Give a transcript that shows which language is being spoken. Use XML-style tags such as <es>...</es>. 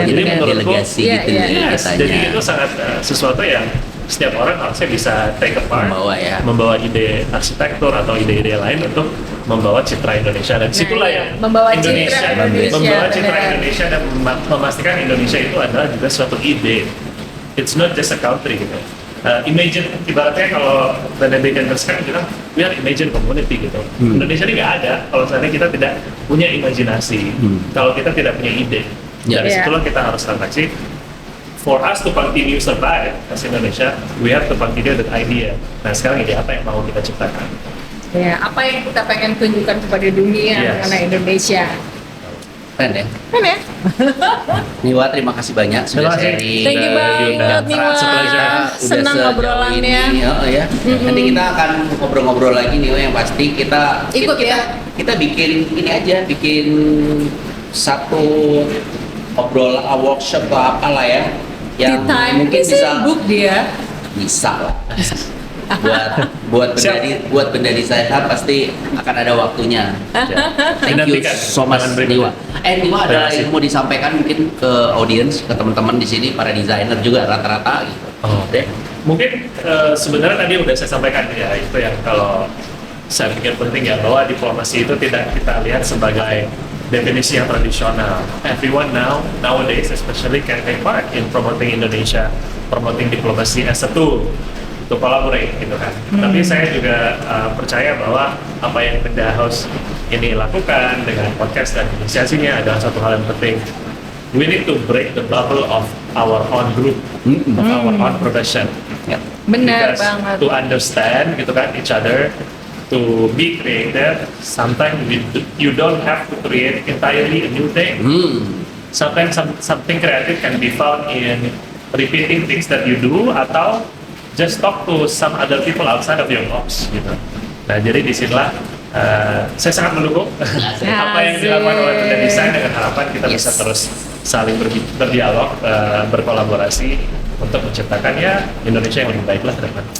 <id>Jadi menurutku jadi itu sangat sesuatu yang setiap orang harusnya bisa</id> <en>take a part,</en> <id>membawa ide arsitektur atau ide-ide lain untuk membawa citra Indonesia, dan situlah yang membawa citra Indonesia dan memastikan Indonesia itu adalah juga suatu ide.</id> <en>It's not just a country gitu. Imagine,</en> <id>ibaratnya kalau Benedict Anderson bilang</id> <en>we are imagine community</en> <id>gitu. Indonesia ini nggak ada kalau seandainya kita tidak punya imajinasi, kalau kita tidak punya ide. Dari situlah kita harus refleksi.</id> <en>For us to continue survive as Indonesia, we have to continue that idea.</en> <id>Nah sekarang ide apa yang mau kita ciptakan? Ya, apa yang kita pengen tunjukkan kepada dunia mengenai Indonesia? Keren ya? Keren ya? Niwa, terima kasih banyak sudah sharing.</id> <en>Thank you</en> <id>banget Niwa. Senang ngobrolannya. Nanti kita akan ngobrol-ngobrol lagi Niwa, yang pasti kita ikut kita bikin ini aja, bikin satu workshop atau apalah ya. Yang mungkin bisa dia bisa lah. buat benda desainer pasti akan ada waktunya.</id> <en>Thank you so much</en> <id>Niwa. Niwa ada yang mau disampaikan mungkin ke audiens, ke teman-teman di sini, para desainer juga rata-rata gitu. Mungkin sebenarnya tadi udah saya sampaikan ya, itu yang kalau saya pikir penting ya, bahwa diplomasi itu tidak kita lihat sebagai definisi yang tradisional.</id> <en>Everyone nowadays especially can take part in promoting Indonesia, promoting diplomasi as a tool to collaborate</en> <id>gitu kan. Tapi saya juga percaya bahwa apa yang Benda House ini lakukan dengan podcast dan inisiasinya adalah satu hal yang penting.</id> <en>We need to break the bubble of our own group, of our own profession.</en> <id>Benar</id> <en>Because</en> <id>banget.</id> <en>to understand</en> <id>gitu kan</id> <en>each other, to be creative, sometimes you don't have to create entirely a new thing. Sometimes something creative can be found in repeating things that you do</en> <id>atau</id> <en>just talk to some other people outside of your box</en> <id>gitu. Nah jadi disinilah saya sangat mendukung apa yang dilakukan oleh Benda Desain dengan harapan kita bisa terus saling berdialog, berkolaborasi untuk menciptakan ya Indonesia yang lebih baik lah ke depan.</id>